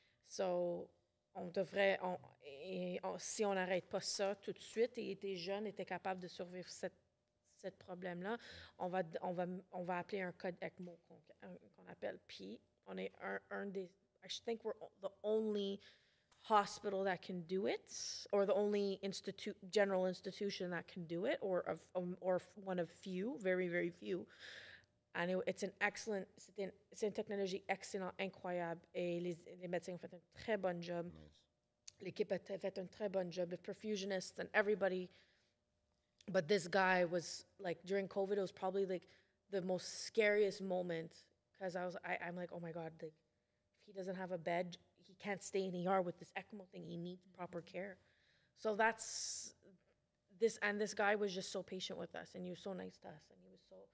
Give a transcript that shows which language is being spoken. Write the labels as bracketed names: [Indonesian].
[French] So on devrait, si on n'arrête pas ça tout de suite, et était jeune, était capable de survivre cette problème-là, on va appeler un code ECMO qu'on appelle. Puis on est un des, [English] I think we're the only hospital that can do it, or the only general institution that can do it, or one of few, very, very few. [French] And c'est une technologie excellente, incroyable, et les médecins ont fait un très bon job. L'équipe a fait un très bon job, [English] the perfusionists and everybody. But this guy was like, during COVID, it was probably like the most scariest moment, because I'm like, oh my God, like if he doesn't have a bed, he can't stay in ER with this ECMO thing. He needs proper care. So that's this, and this guy was just so patient with us, and he was so nice to us, and he was so.